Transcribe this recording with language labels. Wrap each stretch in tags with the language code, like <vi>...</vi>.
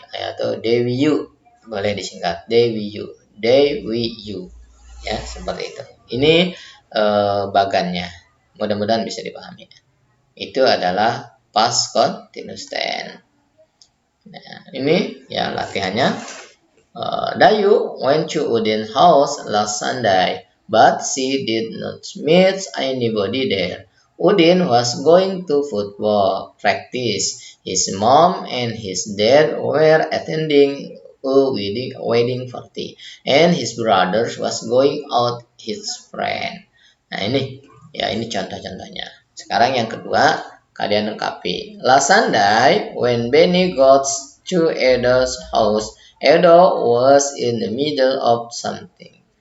<id>Atau they, we, you. Boleh disingkat. They, we, you. They, we, you. Ya, seperti itu. Ini bagannya. Mudah-mudahan bisa dipahami. Itu adalah past continuous tense. Nah, ini ya latihannya.</id> <en>Dayu went to Udin house last Sunday, but she did not meet anybody there. Udin was going to football practice. His mom and his dad were attending a wedding party, and his brother was going out his friend.</en> <id>Nah ini contoh-contohnya. Sekarang yang kedua, kalian lengkapi.</id> <en>Last Sunday, when Benny got to Edo's house, Edo was in the middle of something.</en>